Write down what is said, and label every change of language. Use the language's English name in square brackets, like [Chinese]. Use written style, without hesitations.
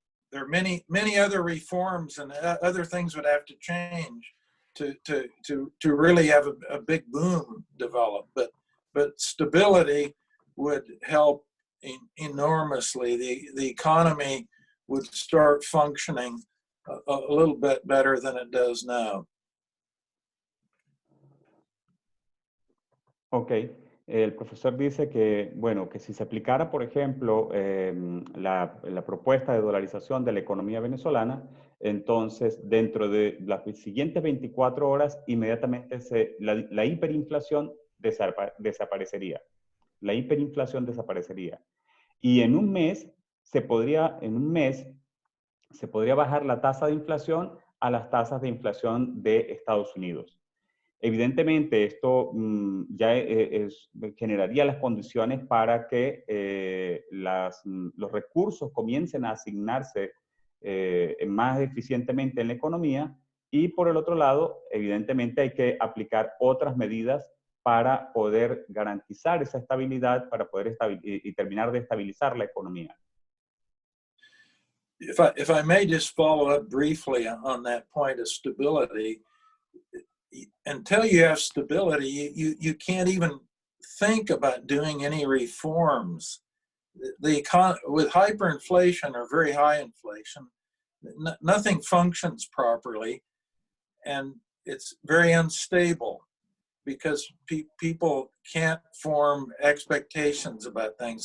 [English] There are many other reforms and other things would have to change to really have a big boom develop. But stability would help enormously. The economy would start functioning a little bit better than it does now. Ok. [Spanish] El profesor dice que, bueno, que si se aplicara, por ejemplo, la propuesta de dolarización de la economía venezolana, entonces dentro de las siguientes 24 horas, inmediatamente la hiperinflación desaparecería. La hiperinflación desaparecería. Y en un mes se podría bajar la tasa de inflación a las tasas de inflación de Estados Unidos. Evidentemente, esto ya generaría las condiciones para que los recursos comiencen a asignarse más eficientemente en la economía, y por el otro lado, evidentemente hay que aplicar otras medidas para poder garantizar esa estabilidad, para poder y terminar de estabilizar la economía. [English] If I may just follow up briefly on that point of stability, until you have stability, you can't even think about doing any reforms. With hyperinflation or very high inflation, nothing functions properly, and it's very unstable because people can't form expectations about things.